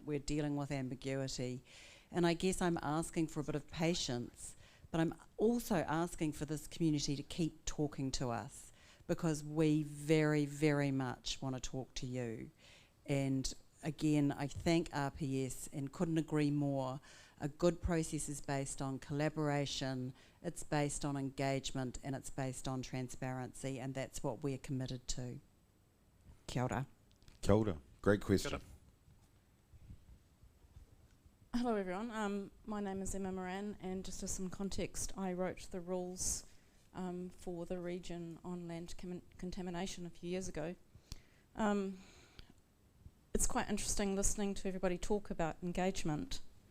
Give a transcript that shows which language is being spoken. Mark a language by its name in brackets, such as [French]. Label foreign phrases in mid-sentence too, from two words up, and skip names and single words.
[English] We're dealing with ambiguity, and I guess I'm asking for a bit of patience, but I'm also asking for this community to keep talking to us, because we very, very much want to talk to you. And again, I thank RPS and couldn't agree more. A good process is based on collaboration, it's based on engagement, and it's based on transparency, and that's what we're committed to. [Māori] Kia ora. Kia ora. [English] Great question. [Māori] Kia ora. [English] Hello everyone, my name is Emma Moran, and just as some context, I wrote the rules for the region on land contamination a few years ago. It's quite interesting listening to everybody talk about engagement.